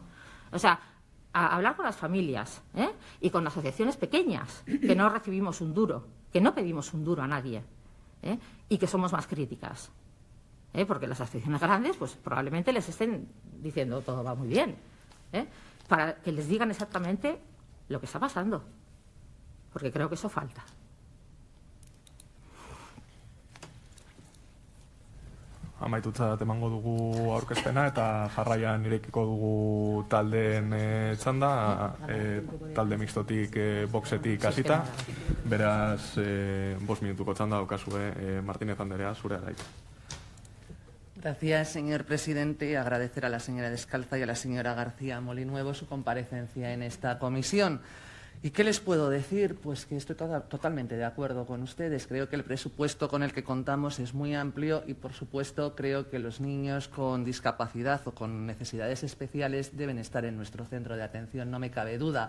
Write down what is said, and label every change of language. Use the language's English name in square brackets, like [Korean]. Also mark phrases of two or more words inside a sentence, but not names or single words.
[Spanish] O sea, a hablar con las familias y con asociaciones pequeñas, que no recibimos un duro, que no pedimos un duro a nadie, y que somos más críticas. Porque las asociaciones grandes pues probablemente les estén diciendo todo va muy bien, para que les digan exactamente lo que está pasando, porque creo que eso falta. [Basque] Amaitutzat emango dugu aurkezpena eta jarraian irekiko dugu taldeen txanda, talde mixtotik, boxetik hasita. Beraz, 5 minutuko txanda daukazue, Martínez Andrea, zurea da hitza. [Spanish] Gracias, señor presidente. Agradecer a la señora Descalza y a la señora García Molinuevo su comparecencia en esta comisión. ¿Y qué les puedo decir? Pues que estoy totalmente de acuerdo con ustedes. Creo que el presupuesto con el que contamos es muy amplio y, por supuesto, creo que los niños con discapacidad o con necesidades especiales deben estar en nuestro centro de atención, no me cabe duda.